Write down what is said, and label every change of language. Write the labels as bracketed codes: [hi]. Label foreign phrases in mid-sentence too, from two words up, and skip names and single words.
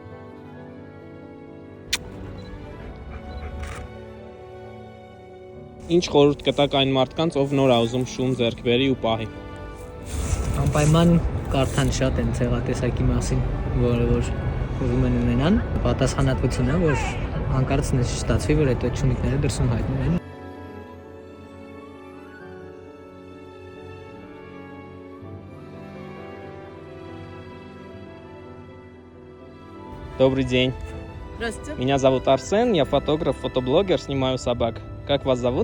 [hy] Ինչ խորհուրդ կտակ այն մարդկանց, ով նոր ուզում շուն ձեռք բերի ու պահի։ Անպայման կարդան շատ են ցեղատեսակի մասին, որը որ ուզում են ունենան, պատասխանատվություն է, որ հանկարծ չստացվի, որ այդ շունիկները դրսում հայտնվում են։ [ru] Добрый день. Здравствуйте. Меня зовут Арсен, я фотограф, фотоблогер, снимаю собак. Как вас зовут?